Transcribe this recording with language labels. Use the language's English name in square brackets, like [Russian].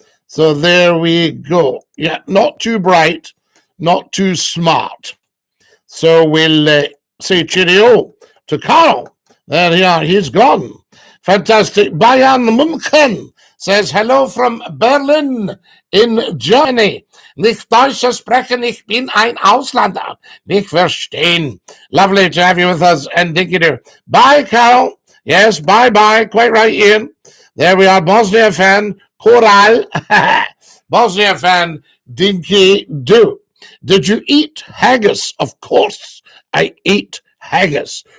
[English] So there we go. Yeah, not too bright, not too smart. So we'll say cheerio to Carol. There you are. He's gone. Fantastic. Bayern München says hello from Berlin in Germany. [German] Nicht Deutsch sprechen, ich bin ein Ausländer. Nicht verstehen. [English] Lovely to have you with us, and DINKY-DOO. Bye, Carol. Yes, bye-bye. Quite right, Ian. There we are. Bosnia fan, Coral. Bosnia fan, DINKY-DOO. Did you eat haggis? Of course, I ate haggis.